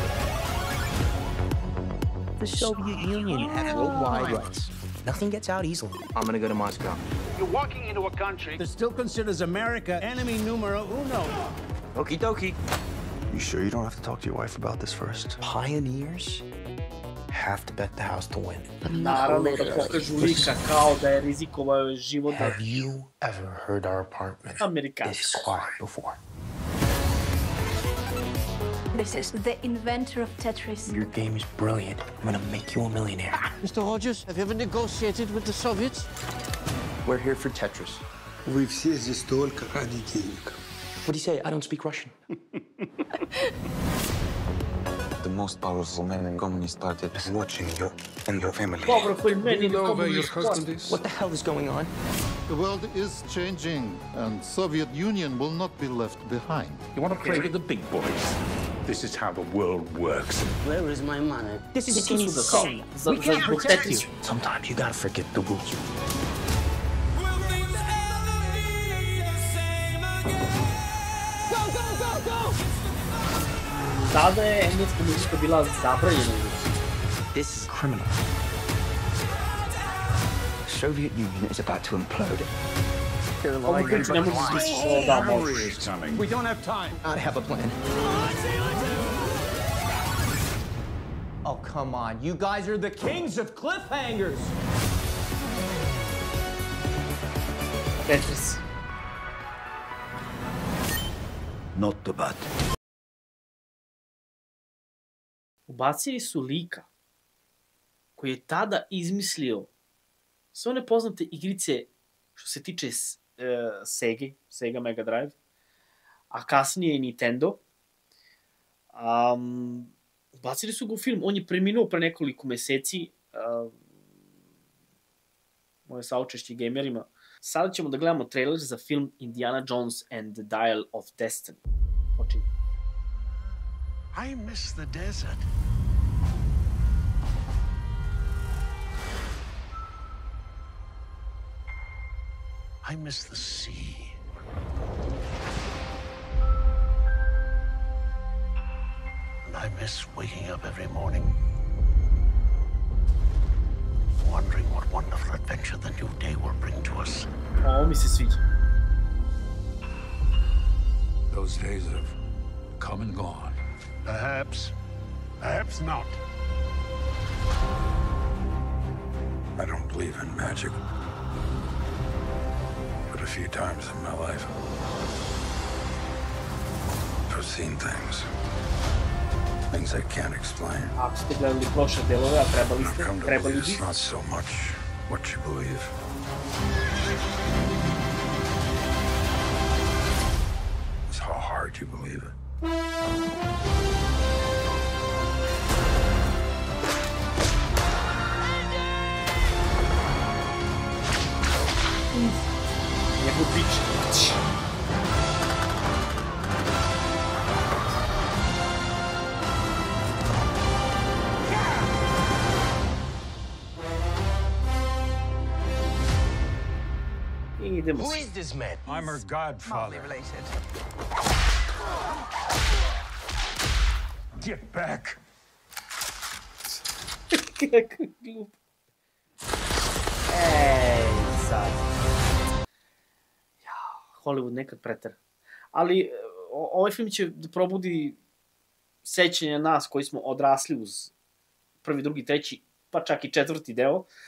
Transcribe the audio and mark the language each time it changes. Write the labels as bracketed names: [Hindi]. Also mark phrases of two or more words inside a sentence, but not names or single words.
[English] The Soviet Union had worldwide rights. Nothing gets out easily. I'm gonna go to Moscow. You're walking into a country that still considers America enemy [Spanish] numero uno. [English] Okie dokie. You sure you don't have to talk to your wife about this first? Pioneers have to bet the house to win. [Serbian] Naravno da pokažu lika kao da je rizikovao život. [English] Have you ever heard our apartment [Serbian] Amerikanci. [English] this quiet before? This is the inventor of Tetris. Your game is brilliant. I'm gonna make you a millionaire. Mr. Hodges, have you ever negotiated with the Soviets? We're here for Tetris. [Russian] Вы все здесь только ради денег. [English] What do you say? I don't speak Russian. The most powerful man in Communist Party is watching you and your family. Powerful man You in the know where your Communist Party. husband is? What the hell is going on? The world is changing, and Soviet Union will not be left behind. You want to play with the big boys? This is how the world works. Where is my money? This is insane. We can't protect you. Sometimes you gotta forget the rules. [Serbian] Tada je engleska muzika bila zabranjena u Rusiji. [English] This is criminal. The Soviet Union is about to implode. [Serbian] Ovu priču ne možeš slišati, da, možeš. [English] We don't have time. I have a plan. Oh, come on. You guys are the kings of cliffhangers. Tetris. Not too bad. [Serbian] Ubacili su lika koji je tada izmislio sve one poznate igrice što se tiče Sega Mega Drive, a kasnije i Nintendo. Ubacili su ga u film. On je preminuo pre nekoliko meseci. Moje saučešće gamerima. Sada ćemo da gledamo trailer za film Indiana Jones and the Dial of Destiny. Počinje. [English] I miss the desert. I miss the sea. And I miss waking up every morning, wondering what wonderful adventure the new day will bring to us. [Serbian] Ovo mi se sviđa. [English] Those days have come and gone. Perhaps not. I don't believe in magic. But a few times in my life, I've seen things. Things I can't explain. [Serbian] Ako ste gledali prošle delove, a trebali ste, [English] Come to [Serbian] trebali [English] believe [Serbian] bi. [English] it's not so much what you believe. It's how hard you believe it. [Serbian] Njegov bić. I idemo [English] Who [Serbian] se. [English] is this man? I'm her godfather. Related. Get back! [Serbian] Kako glup. Sad. Hollywood nekad pretera. Ali ovaj film će da probudi sećanja nas koji smo odrasli uz prvi, drugi, treći, pa čak i četvrti deo.